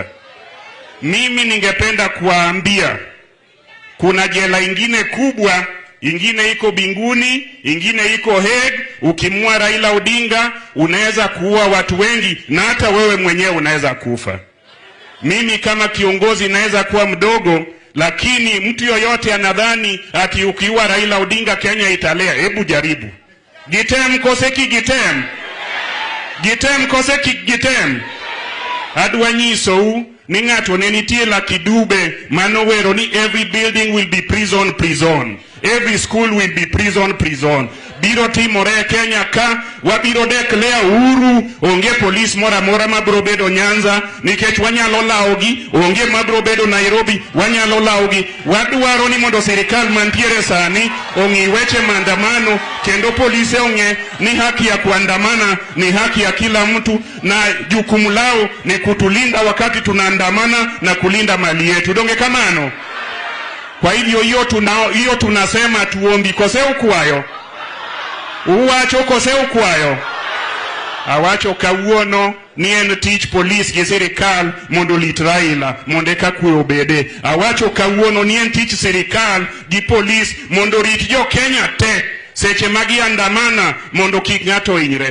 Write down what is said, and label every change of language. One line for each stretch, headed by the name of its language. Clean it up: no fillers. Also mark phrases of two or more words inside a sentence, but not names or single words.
Swahili: Mimi ningependa kuwaambia kuna jela ingine kubwa, ingine iko Binguni, ingine iko Hague. Ukimua Raila Odinga unaweza kuua watu wengi, na hata wewe mwenyewe unaweza kufa. Mimi kama kiongozi naweza kuwa mdogo, lakini mtu yoyote anadhani ati ukiua Raila Odinga Kenya italea. Hebu jaribu.
Luo (Kenya and Tanzania): Gitem koseki gitem. Gitem koseki gitem. Adwa nyiso ni ng'ato ne nitie la kidube manowero ni
English: every building will be prison. Every school will be prison.
Luo (Kenya and Tanzania): Biro timore Kenya ka wabiro declare uhuru, onge police mora mabro bedo Nyanza nikech wanyalo laogi, onge mabro bedo Nairobi wanyalo laogi. Wadwaro ni mondo serikal mantiere sani ongi weche maandamano, kendo polisi onge ni
Swahili: haki ya kuandamana ni haki ya kila mtu, na jukumu lao ni kutulinda wakati tunaandamana na kulinda mali yetu.
Luo (Kenya and Tanzania): Donge kamano.
Swahili: Kwa hivyo hiyo tunasema tuombi
Luo (Kenya and Tanzania): kose ukwayo. Uwacho kose ukwayo. Awacho kawuono ni en tich polis gi sirikal mondo lit Raila mondo eka kwe obede. Awacho kawuono ni en tich sirikal gi polis mondo rit jo Kenya te seche magi andamana mondo kik ng'ato hinyre.